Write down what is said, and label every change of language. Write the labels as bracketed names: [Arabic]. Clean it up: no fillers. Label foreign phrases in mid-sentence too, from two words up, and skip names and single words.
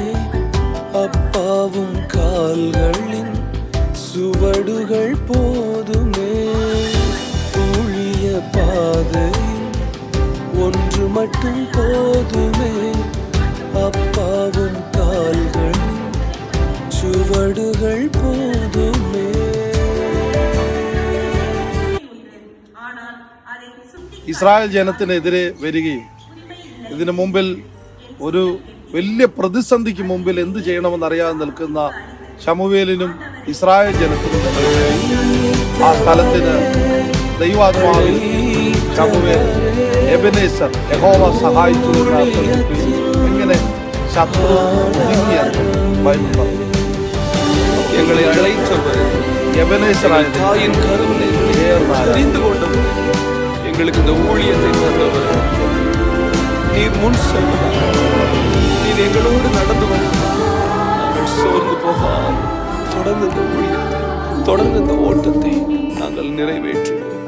[Tamil] அப்பாவும் கால்களின் சுவடுகள் போதுமே. ஊழிய பாதையில் ஒன்று மட்டும் போதுமே. அப்பாவும் கால்களின் சுவடுகள் போதுமே. [Malayalam] ഇസ്രായേൽ ജനത്തിനെതിരെ വരികയും ഇതിനു മുമ്പിൽ ഒരു വലിയ പ്രതിസന്ധിക്ക് മുമ്പിൽ എന്ത് ചെയ്യണമെന്ന് അറിയാതെ നിൽക്കുന്ന ശമൂവേലിനും ഇസ്രായേൽ ജനത്തിനും ആ സ്ഥലത്തിന് ദൈവാത്മാവിൽ ശമൂവേൽ എബനേസർ യഹോവ സഹായിച്ചു എന്ന അർത്ഥത്തിൽ എങ്ങനെ ശത്രു നീങ്ങിയെന്ന് ബൈബിൾ പറഞ്ഞു. [Tamil] எங்களை அழைத்தவர் எபனேசராய் அறிந்து கொண்டவர் எங்களுக்கு இந்த ஊழியத்தை தந்தவர். நீர் முன் செல்வதாக நீர் எங்களோடு நடந்து வந்தால் நாங்கள் சோர்ந்து போகாமல் தொடர்ந்து இந்த ஊழியத்தை தொடர்ந்து இந்த ஓட்டத்தை நாங்கள் நிறைவேற்றுவோம்.